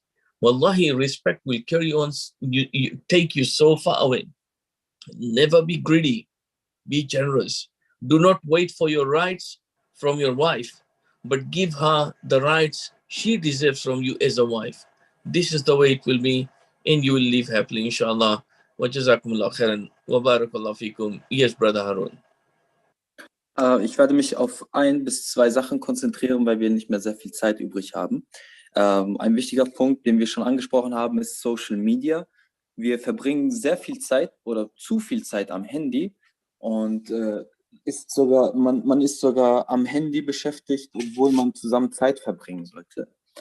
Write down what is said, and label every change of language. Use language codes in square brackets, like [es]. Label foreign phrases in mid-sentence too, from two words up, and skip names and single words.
[en] Wallahi, respect will carry on, take you so far away. Never be greedy, be generous. Do not wait for your rights from your wife, but give her the rights she deserves from you as a wife. This is the way it will be, and you will live happily, inshallah. [ar] وجزاكم الله خيرا وبارك الله فيكم. [en] Yes, Brother Harun. [de] Ich werde mich auf 1 bis 2 Sachen konzentrieren, weil wir nicht mehr sehr viel Zeit übrig haben. Ein wichtiger Punkt, den wir schon angesprochen haben, ist [en] Social Media. [de] Wir verbringen sehr viel Zeit oder zu viel Zeit am Handy und man ist sogar am Handy beschäftigt, obwohl man zusammen Zeit verbringen sollte.